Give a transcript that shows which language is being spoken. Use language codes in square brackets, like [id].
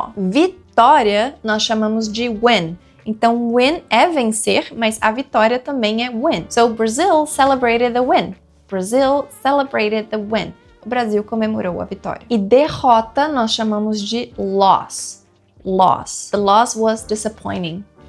[pt] Vitória, nós chamamos de win. Então, win é vencer, mas a vitória também é win. [en] So, Brazil celebrated the win. [pt] O Brasil comemorou a vitória. E derrota nós chamamos de loss. [en] The loss was disappointing.